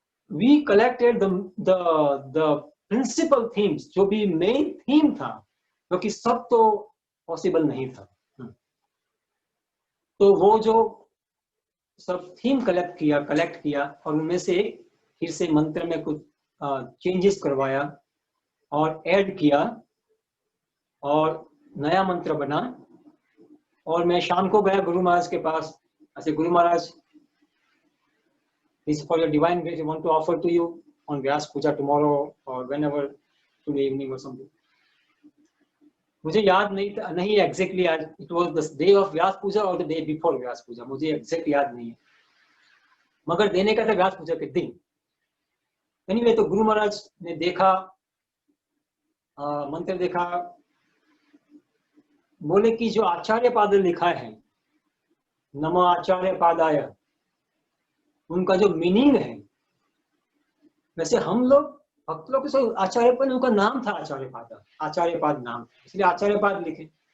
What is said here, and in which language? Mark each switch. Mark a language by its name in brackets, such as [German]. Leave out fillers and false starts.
[English] we collected the principal themes, [Hindi] जो भी main theme था, क्योंकि सब तो पॉसिबल नहीं था। तो वो जो सब थीम कलेक्ट किया और उनमें से फिर से मंत्र में कुछ चेंजेस करवाया और ऐड किया और नया मंत्र बना। और मैं शाम को गया गुरु महाराज [English] के पास, ऐसे गुरु महाराज, this is for your divine grace, I want to offer to you on Vyas Puja tomorrow or whenever, today evening or something. [Hindi] मुझे याद नहीं एग्जैक्टली आज, [English] it was the day of Vyas Puja [Hindi] और द डे बिफोर व्यास पूजा, मुझे exact याद नहीं है, मगर देने का था व्यास पूजा के दिन। एनीवे, तो गुरु महाराज ने देखा, मंत्र देखा, बोले कि जो आचार्य पाद लिखा है, नमो आचार्य पादाय, उनका जो मीनिंग है, वैसे हम लोग भक्त लोग के आचार्य पाद, उनका नाम था आचार्य पाद नाम, इसलिए आचार्य पाद लिखे।